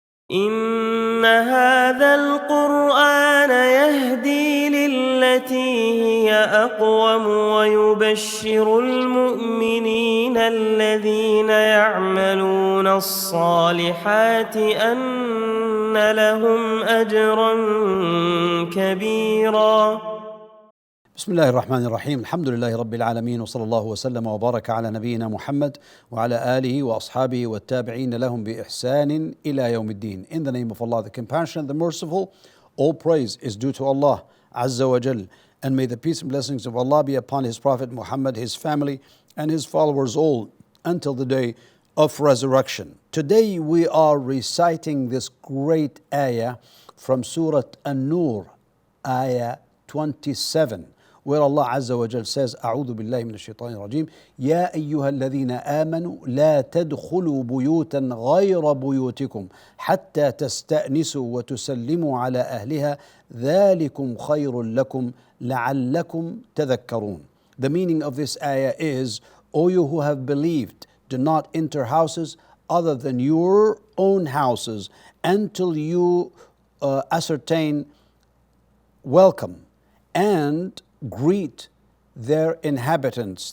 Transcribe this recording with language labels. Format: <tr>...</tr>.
<ar>إن هذا القرآن يهدي للتي هي أقوم ويبشر المؤمنين الذين يعملون الصالحات أن لهم أجرا كبيرا. بسم الله الرحمن الرحيم. الحمد لله رب العالمين، وصلى الله وسلم وبارك على نبينا محمد وعلى آله وأصحابه والتابعين لهم بإحسان إلى يوم الدين.</ar> <en>In the name of Allah, the compassionate, the merciful, all praise is due to Allah Azza wa Jal, and may the peace and blessings of Allah be upon His Prophet Muhammad, his family and his followers all until the day of resurrection. Today we are reciting this great ayah from Surah An-Nur, ayah 27, where Allah Azza wa Jal says,</en> <ar>أعوذ بالله من الشيطان الرجيم يا أيها الذين آمنوا لا تدخلوا بيوتا غير بيوتكم حتى تستأنسوا وتسلموا على أهلها ذلكم خير لكم لعلكم تذكرون.</ar> <en>The meaning of this ayah is, O you who have believed, do not enter houses other than your own houses until you ascertain, welcome, and greet their inhabitants.</en>